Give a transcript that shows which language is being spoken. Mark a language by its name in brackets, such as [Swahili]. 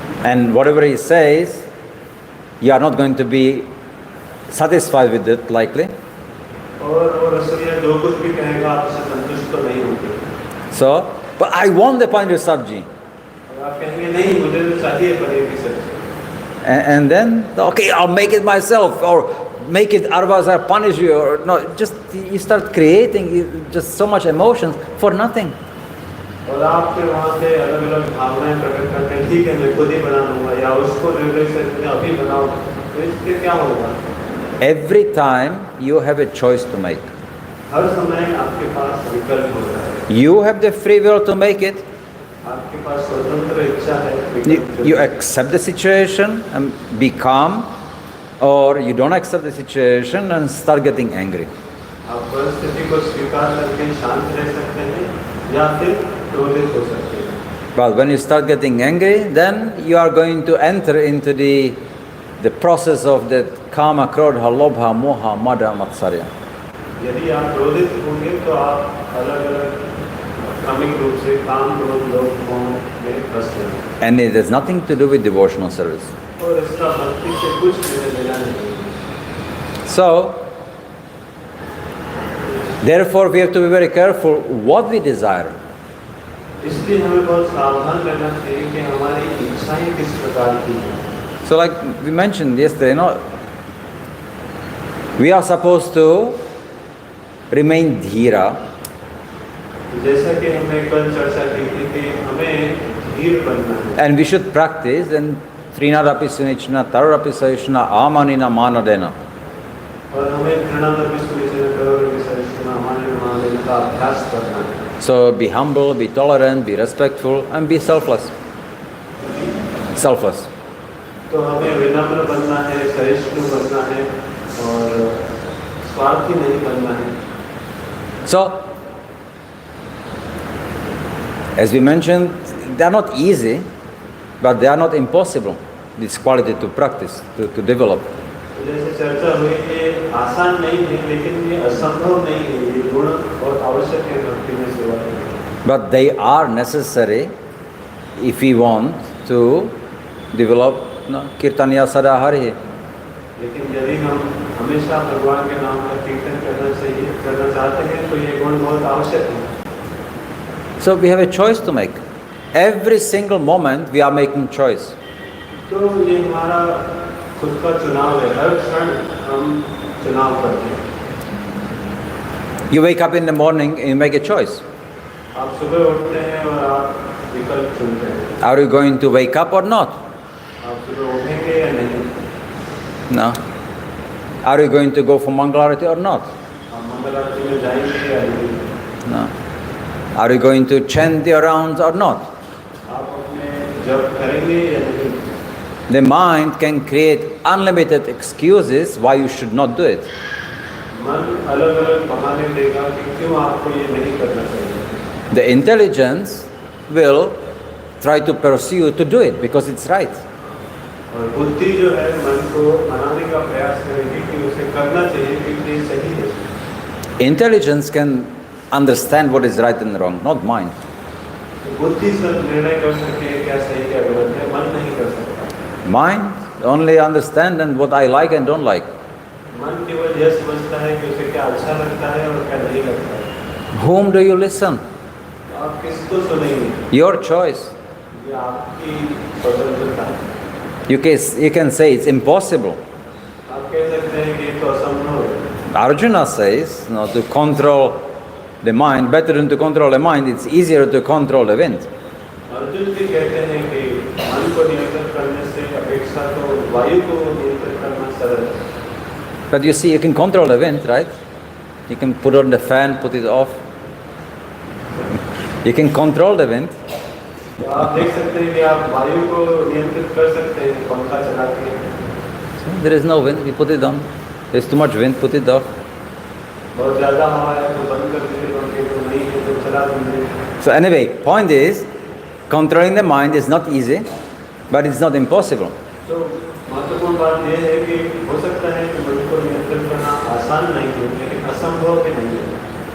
[English] And whatever he says, you are not going to be satisfied with it, likely. [Hindi] और वो रसोइया जो कुछ भी कहेगा आप उससे संतुष्ट तो नहीं होंगे। [English] So, but I want the paneer sabji. [Hindi] और आप कहेंगे नहीं मुझे तो चाहिए पनीर की सब्जी। [English] And then, okay, I'll make it myself, or make it, otherwise I'll punish you, or no, just you start creating just so much emotions for nothing. [Hindi] और आप फिर वहाँ से अलग अलग भावनाएं प्रकट करते हैं, ठीक है मैं खुद ही बना लूँगा या उसको निर्देश करते हैं अभी बनाओ, तो इससे क्या होगा? [English] Every time you have a choice to make. [Hindi] हर समय आपके पास विकल्प होता है। [English] You have the free will to make it. [Hindi] आपके पास स्वतंत्र इच्छा है। [English] You accept the situation and be calm, or you don't accept the situation and start getting angry. [Hindi] आप परिस्थिति को स्वीकार करके शांत रह सकते हैं या फिर क्रोधित हो सकते हैं। [English] But when you start getting angry, then you are going to enter into the process of that kama, krodha, lobha, moha, mada, matsarya. [Hindi] यदि आप क्रोधित होंगे तो आप अलग अलग क्रमिक रूप से काम क्रोध लोभ मोह में फंस जाएंगे। [English] And it has nothing to do with devotional service. [Hindi] और इसका भक्ति से कुछ लेना नहीं है। [English] So, therefore we have to be very careful what we desire. [Hindi] इसलिए हमें बहुत सावधान रहना चाहिए कि हमारी इच्छाएं किस प्रकार की हैं। [English] So like we mentioned yesterday, we are supposed to remain dhira. [Hindi] जैसा कि हमने कल चर्चा की थी कि हमें धीर बनना है। [English] And we should practice and trinadapi sunichna, taradapi saishna, amanina manadena. [Hindi] और हमें घृणादपि सुनिश्चित करोगे सहिष्णुता मानने का अभ्यास करना है। [English] So be humble, be tolerant, be respectful, and be selfless. Selfless. [Hindi] तो हमें विनम्र बनना है, सहिष्णु बनना है और स्वार्थी नहीं बनना है। [English] So, as we mentioned, they are not easy, but they are not impossible. This quality to practice, to develop. [Hindi] जैसे चर्चा हुई ये आसान नहीं है लेकिन ये असंभव नहीं है, ये गुण और आवश्यक है भक्ति में सेवा करना। [English] But they are necessary if we want to develop kirtanya sadahari. [Hindi] लेकिन यदि हम हमेशा भगवान के नाम का कीर्तन करना चाहते हैं तो ये गुण बहुत आवश्यक है। [English] So we have a choice to make. Every single moment we are making choice. [Hindi] तो ये हमारा खुद का चुनाव है, हर क्षण हम चुनाव करते हैं। [English] You wake up in the morning and you make a choice. [Hindi] आप सुबह उठते हैं और आप विकल्प चुनते हैं। [English] Are you going to wake up or not? [Hindi] आप सुबह उठेंगे या नहीं? [English] No. Are you going to go for Mangalarati or not? [Hindi] आप मंगल आरती में जाएंगे या नहीं? [English] No. Are you going to chant your rounds or not? [Hindi] आप अपने जप करेंगे या नहीं? [English] The mind can create unlimited excuses why you should not do it. [Hindi] मन अलग अलग बहाने देगा कि क्यों आपको ये नहीं करना चाहिए। [English] The intelligence will try to pursue you to do it because it's right. [Hindi] और बुद्धि जो है मन को मनाने का प्रयास करेगी कि उसे करना चाहिए क्योंकि ये सही है। [English] Intelligence can understand what is right and wrong, not mind. [Hindi] बुद्धि सब निर्णय कर सके क्या सही क्या गलत है, मन नहीं कर सकता। [English] Mind only understand and what I like and don't like. [Hindi] मन केवल यह समझता है कि उसे क्या अच्छा लगता है और क्या नहीं लगता है। [English] Whom do you listen? [Hindi] आप किसको सुनेंगे? [English] Your choice. [Hindi] ये आपकी स्वतंत्रता है। [English] You can say it's impossible. [Hindi] आप कह सकते हैं कि ये तो असंभव है। [English] Arjuna says, no, to control the mind, better than to control the mind, it's easier to control the wind. [Hindi] Arjun भी कहते हैं कि मन को नियंत्रित करने से अपेक्षा तो वायु को नियंत्रित करना सरल है। [English] But you see, you can control the wind, right? You can put on the fan, put it off. You can control the wind. [Hindi] तो आप देख सकते हैं कि आप वायु को नियंत्रित कर सकते हैं पंखा चला के। [English] So there is no wind, you put it on. There's too much wind, put it off. [Hindi] बहुत ज़्यादा हवा है तो बंद कर दीजिए पंखे को, नहीं है तो चला दीजिए। [English] So anyway, point is, controlling the mind is not easy, but it's not impossible. [Hindi] तो महत्वपूर्ण बात यह है कि हो सकता है कि मन को नियंत्रित करना आसान नहीं है, लेकिन असंभव भी नहीं है।